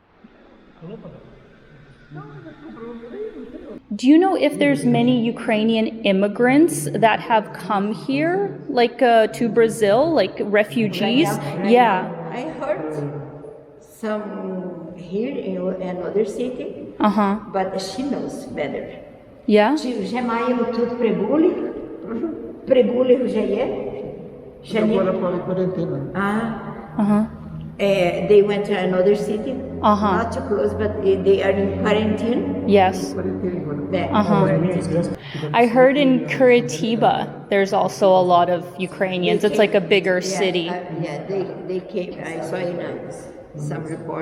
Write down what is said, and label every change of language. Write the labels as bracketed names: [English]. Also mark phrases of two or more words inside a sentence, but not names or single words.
[English] Do you know if there's many Ukrainian immigrants that have come here, like to Brazil, like refugees? Right now? Yeah. I heard some here in another city, but she knows better. Yeah? [Ukrainian] Вже маємо тут прибулі. Прибулі вже є. [Portuguese] Agora para a quarentena. [English] They went to another city, not too close, but they are in quarantine. Yes. I heard in Curitiba there's also a lot of Ukrainians. It's like a bigger city. They came. I saw in some report.